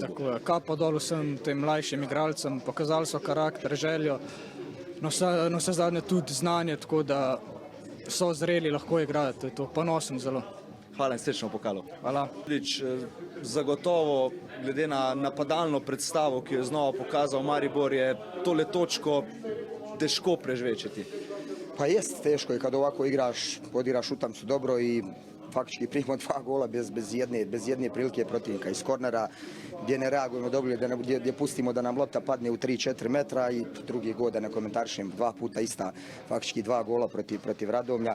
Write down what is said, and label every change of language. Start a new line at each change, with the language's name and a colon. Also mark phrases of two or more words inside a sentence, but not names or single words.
Slovenian: Tako je, kapo dol vsem tem mlajšim igralcem, pokazali so karakter, željo, no vse zadnje tudi znanje, tako da so zreli, lahko igrajo, to je to, ponosen zelo. Hvala in srečno v pokalu. Hvala. Zagotovo, glede na napadalno predstavo, ki jo je znova pokazal Maribor, je tole točko težko prežvečiti.
Bosnian: Pa jest teško i kad ovako odigraš utakmicu dobro i faktički primimo 2 gola bez jedne prilike protivnika iz kornera, gdje ne reagujemo dobro, gdje pustimo da nam lopta padne u 3-4 metra i drugi gol da ne komentarišem 2 puta ista, faktički 2 gola protiv Radomlja.